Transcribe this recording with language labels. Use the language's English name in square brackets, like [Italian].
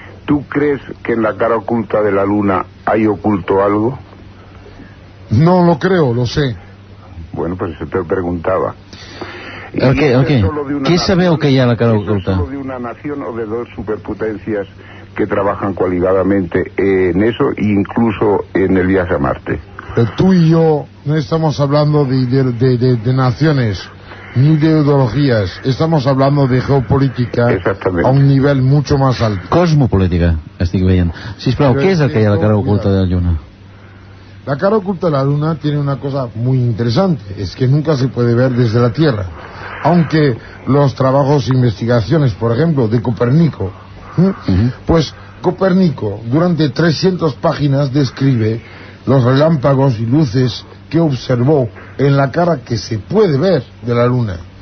[Spanish] ¿Tú crees que en la cara oculta de la luna hay oculto algo? No lo creo, lo sé. Bueno, pues eso te preguntaba. [Catalan] Què sabeu que hi ha a la cara oculta? [Spanish] ¿Solo de una nación o de dos superpotencias que trabajan coaligadamente en eso e incluso en el viaje a Marte? Tú y yo no estamos hablando de naciones ni de ideologías, estamos hablando de geopolítica a un nivel mucho más alto. [Catalan] Cosmopolítica, estic veient. Sisplau, què és el que hi ha a la cara oculta de la Lluna? [Spanish] La cara oculta de la Luna tiene una cosa muy interesante, es que nunca se puede ver desde la Tierra. Aunque los trabajos e investigaciones, por ejemplo, de Copérnico, pues Copérnico durante 300 páginas describe los relámpagos y luces que observó en la cara que se puede ver de la Luna.